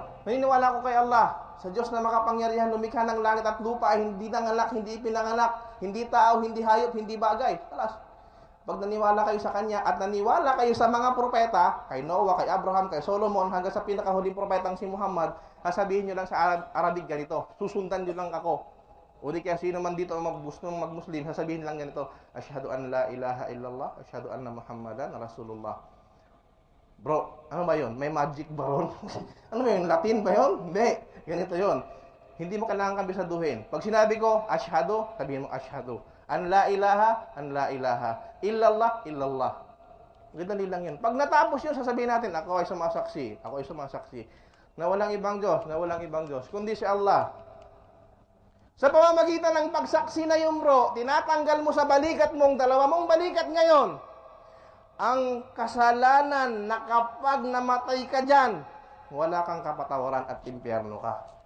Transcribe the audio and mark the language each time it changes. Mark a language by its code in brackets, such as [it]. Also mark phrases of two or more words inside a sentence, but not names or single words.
[tl] Naniniwala ko kay Allah, sa Diyos na makapangyarihan, lumikha ng langit at lupa, hindi nanganak, hindi ipinanganak, hindi tao, hindi hayop, hindi bagay. Talas. Pag naniwala kayo sa Kanya at naniwala kayo sa mga propeta, kay Noah, kay Abraham, kay Solomon, hanggang sa pinakahuling propetang si Muhammad, sasabihin nyo lang sa Arabic ganito, susundan nyo lang ako. O di kaya sino man dito mag-Muslim, sasabihin lang ganito, [ar] أشهد أن لا إله إلا الله، أشهد أن محمدا رسول الله. [tl] Bro, ano ba yun? May magic ba ron? Ano ba yun? Latin ba yun? Hindi. Ganito yun. Hindi mo kailangan kabisaduhin. Pag sinabi ko, asyhadu, sabihin mo asyhadu. [ar] أن لا إله، إلا الله، إلا الله. [tl] Ganito lang yun. Pag natapos yun, sasabihin natin, ako ay sumasaksi, na walang ibang Diyos, kundi si Allah. Sa pamamagitan ng pagsaksi na yun, bro, tinatanggal mo sa balikat mong, dalawa mong balikat ngayon, ang kasalanan na kapag namatay ka dyan, wala kang kapatawaran at impyerno ka.